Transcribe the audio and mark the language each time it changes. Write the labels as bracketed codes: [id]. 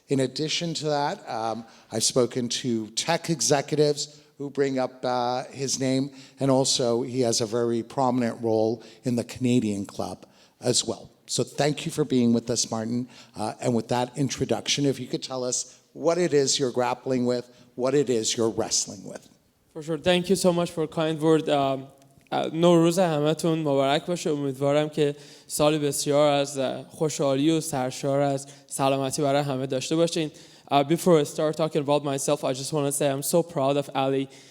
[en] In addition to that, I've spoken to tech executives who bring up his name, and also he has a very prominent role in the Canadian Club as well. So thank you for being with us, Martin. And with that introduction, if you could tell us what it is you're grappling with, what it is you're wrestling with. For sure. Thank you so much for kind word. [fa] نوروز همتون مبارک باشه. امیدوارم که سال بسیار از خوشحالی و سرشار از سلامتی برای همه داشته باشین. [en] Before I start talking about myself, I just want to say I'm so proud of Ali.